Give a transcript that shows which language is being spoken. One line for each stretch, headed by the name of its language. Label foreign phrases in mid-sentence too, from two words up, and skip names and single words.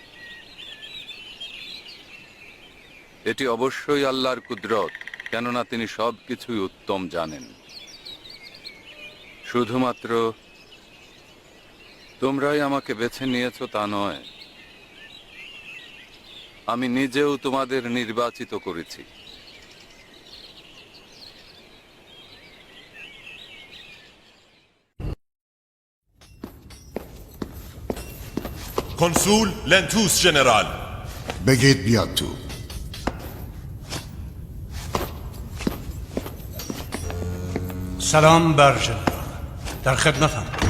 Bangla: এটি অবশ্যই আল্লাহর কুদরত, কেননা তিনি সবকিছুই উত্তম জানেন। শুধুমাত্র তোমরাই আমাকে বেছে নিয়েছো তা নয়, আমি নিজেও তোমাদের নির্বাচিত করেছি।
Persian: کنسول لنتوس جنرال. بگید بیاد تو. سلام بر جنرال، در خدمتم.